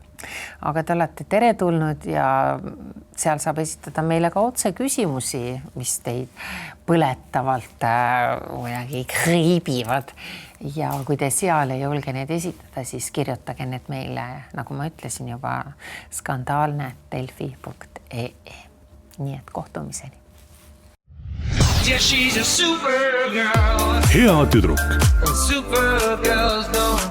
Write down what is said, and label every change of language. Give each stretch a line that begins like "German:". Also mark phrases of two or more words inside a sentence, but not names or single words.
Estonian: Aga te olete teretulnud ja seal saab esitada meile ka otse küsimusi, mis teid põletavalt kriibivad. Ja kui te seal ei julge neid esitada, siis kirjutage need meile, nagu ma ütlesin juba, skandaalne@delfi.ee. Nii et kohtumiseni.
English: Yeah, she's a supergirl.
Estonian: Hea tüdruk.
English: Supergirls don't